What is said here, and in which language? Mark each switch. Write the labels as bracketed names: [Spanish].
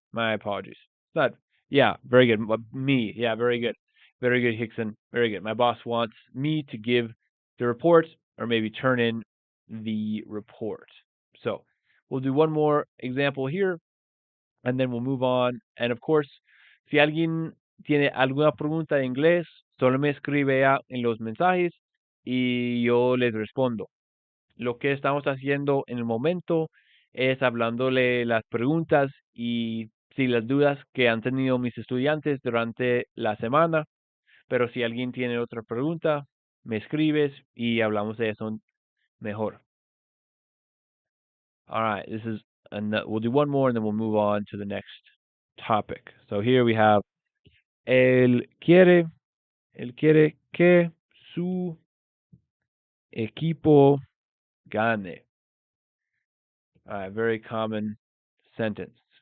[English] My apologies. But, yeah, very good. Me, yeah, very good. Very good, Hickson. Very good. My boss wants me to give the report, or maybe turn in the report. So, we'll do one more example here, and then we'll move on. And of course, [Spanish] si alguien tiene alguna pregunta en inglés, solo me escribe en los mensajes y yo les respondo. Lo que estamos haciendo en el momento es hablándole las preguntas y sí, las dudas que han tenido mis estudiantes durante la semana, pero si alguien tiene otra pregunta, me escribes y hablamos de eso mejor. [English] All right, we'll do one more and then we'll move on to the next topic. So here we have [Spanish] él quiere, él quiere que su equipo gane. [English] All right, very common sentence.